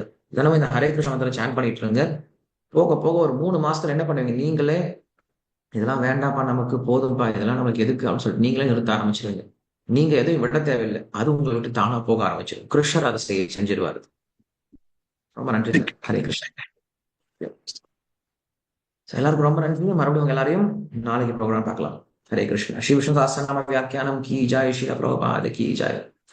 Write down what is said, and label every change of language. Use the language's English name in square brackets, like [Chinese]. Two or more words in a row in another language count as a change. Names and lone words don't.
[Tamil] தினமும் இந்த ஹரே கிருஷ்ண மந்திரம் சேன் பண்ணிட்டு இருங்க. போக போக ஒரு 3 மாசத்துல என்ன பண்ணுவீங்க, நீங்களே இதெல்லாம் வேண்டாம்ப்பா, நமக்கு போதும்பா, இதெல்லாம் நமக்கு எதுக்கு அப்படின்னு சொல்லிட்டு நீங்களே நிறுத்த ஆரம்பிச்சிருங்க. நீங்க எதுவும் விட தேவையில்லை, அது உங்களை விட்டு தானா போக ஆரம்பிச்சிடும். கிருஷ்ணர் அதை செஞ்சிருவாரு. ரொம்ப நன்றி சார். ஹரே கிருஷ்ணா. எல்லாருக்கும் ரொம்ப நன்றி. மறுபடியும் எல்லாரையும் நாளைக்கு ப்ரோக்ராம் பார்க்கலாம். [Hindi] हरे कृष्ण। श्री विष्णु सहस्रनाम व्याख्यानम की जय, श्री प्रभुपाद की जय।